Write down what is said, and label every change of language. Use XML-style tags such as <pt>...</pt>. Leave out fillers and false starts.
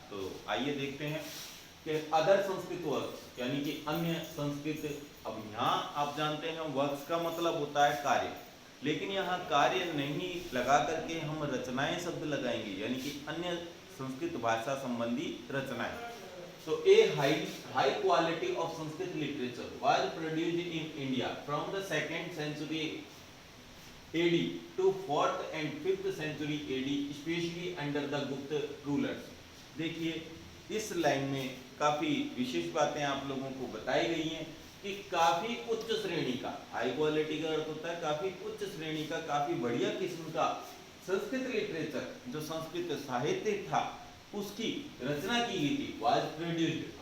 <hi>तो आइए देखते हैं कि अदर संस्कृत वर्क्स, यानी कि अन्य संस्कृत। अब यहाँ आप जानते हैं वर्क्स का मतलब होता है कार्य, लेकिन यहाँ कार्य नहीं लगा करके हम रचनाएं शब्द लगाएंगे, यानी कि अन्य संस्कृत भाषा संबंधी रचनाएं।</hi> <en>So a high quality of Sanskrit literature was produced in India from the 2nd century AD to 4th and 5th century AD, especially under the Gupta rulers।</en> <hi>देखिए, इस लाइन में काफी विशेष बातें आप लोगों को बताई गई हैं कि काफी उच्च श्रेणी का, हाई क्वालिटी का अर्थ होता है काफी उच्च श्रेणी का, काफी बढ़िया किस्म का संस्कृत लिटरेचर, जो संस्कृत साहित्य था, उसकी रचना की गई थी।</hi> <en>Was produced.</en>